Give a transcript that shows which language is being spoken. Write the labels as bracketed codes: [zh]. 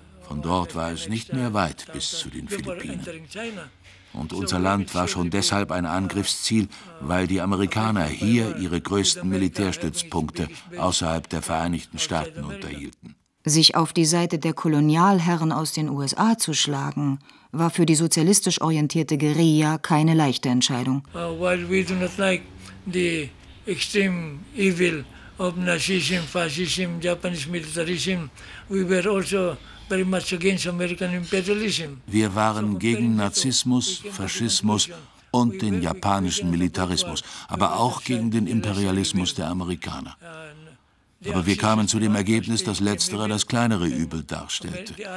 [de] Von dort war es nicht mehr weit bis zu den Philippinen. Und unser Land war schon deshalb ein Angriffsziel, weil die Amerikaner hier ihre größten Militärstützpunkte außerhalb der Vereinigten Staaten unterhielten. Sich auf die Seite der Kolonialherren aus den USA zu schlagen, war für die sozialistisch orientierte Guerilla keine leichte Entscheidung. [en] While we do not like the extreme evil of Nazism, Fascism, Japanese Militarism, we were also [de] Wir waren gegen Nazismus, Faschismus und den japanischen Militarismus, aber auch gegen den Imperialismus der Amerikaner. Aber wir kamen zu dem Ergebnis, dass Letztere das kleinere Übel darstellte.